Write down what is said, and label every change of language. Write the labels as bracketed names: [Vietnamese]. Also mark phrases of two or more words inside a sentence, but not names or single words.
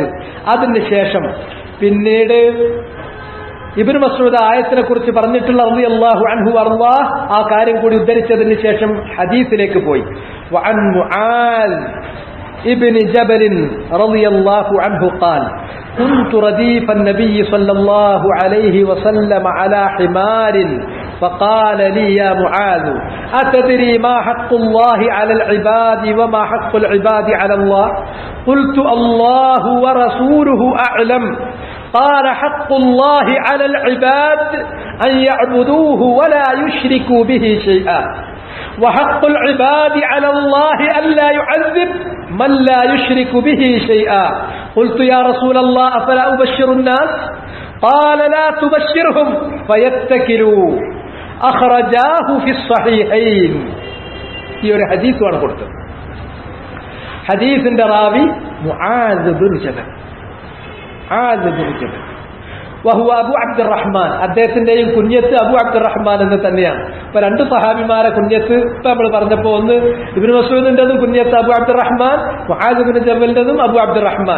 [Malayalam] അതിന് ശേഷം പിന്നീട് ഇബ്നു മസ്ഊദ് ആയത്തിനെ കുറിച്ച് പറഞ്ഞിട്ടുള്ള [Arabic] رضي الله عنه [Malayalam] അല്ലാഹ് ആ കാര്യം കൂടി ഉദ്ധരിച്ചതിന് ശേഷം ഹദീസിലേക്ക് പോയി. [Arabic] وعن معاذ بن جبل رضي الله عنه قال كنت رديف النبي صلى الله عليه وسلم على حمار فقال لي يا معاذ أتدري ما حق الله على العباد وما حق العباد على الله؟ قلت الله ورسوله أعلم. قال حق الله على العباد أن يعبدوه ولا يشركوا به شيئا وحق العباد على الله ألا يعذب من لا يشرك به شيئا. قلت يا رسول الله أفلا أبشر الناس؟ قال لا تبشرهم فيتكلوا. أخرجاه في الصحيحين. [Malayalam] ഈ ഒരു ഹദീസാണ് കൊടുത്തത്. ഹദീസിന്റെ റാവി മുആദ് ബിൻ ജബൽ, വഹുവ അബു അബ്ദുറഹ്മാൻ, അദ്ദേഹത്തിന്റെയും കുഞ്ഞത്ത് അബു അബ്ദുറഹ്മാൻ എന്ന് തന്നെയാണ്. ഇപ്പൊ 2 സഹാബിമാരെ കുഞ്ഞത്ത് ഇപ്പൊ നമ്മൾ പറഞ്ഞപ്പോ, ഒന്ന് ഇബ്നു മസ്ഊദിന്റെതും കുഞ്ഞത്ത് അബു അബ്ദുറഹ്മാൻ, മുആദ് ബിൻ ജബലിന്റെതും അബു അബ്ദുറഹ്മാൻ.